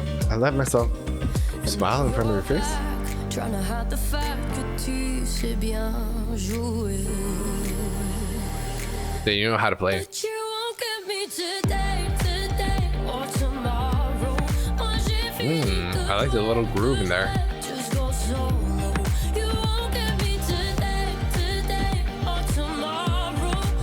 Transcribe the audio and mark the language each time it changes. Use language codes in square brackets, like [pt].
[en] I let myself smile in front of your face. Trying to hide the fact [fr] que tu sais bien jouer. [en] Then you know how to play. But you won't get me today, today or tomorrow. [fr] Moi j'ai fini de [en] I like the little groove in there. just go solo. You won't get me today, today or tomorrow.